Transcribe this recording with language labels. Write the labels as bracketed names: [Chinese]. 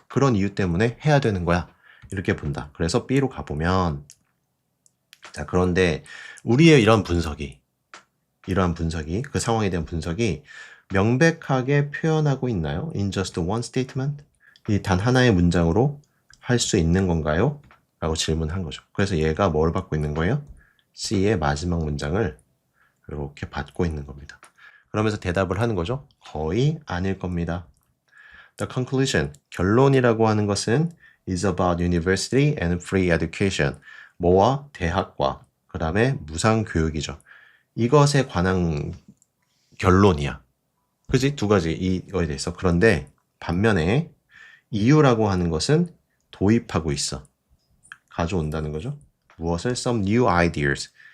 [Korean] 그런 이유 때문에 해야 되는 거야. 이렇게 본다. 그래서 B로 가보면 자, 그런데 우리의 이러한 분석이 그 상황에 대한 분석이 명백하게 표현하고 있나요? [English] In just one statement? [Korean] 이 단 하나의 문장으로 할 수 있는 건가요? 라고 질문한 거죠. 그래서 얘가 뭘 받고 있는 거예요? C의 마지막 문장을 이렇게 받고 있는 겁니다. 그러면서 대답을 하는 거죠. 거의 아닐 겁니다. [English] The conclusion, [Korean] 결론이라고 하는 것은 [English] is about university and free education. [Korean] 뭐와 대학과 그 다음에 무상교육이죠. 이것에 관한 결론이야. 그지? 두 가지 이거에 대해서. 그런데 반면에 이유라고 하는 것은 도입하고 있어. 가져온다는 거죠. 무엇을? [English] Some new ideas.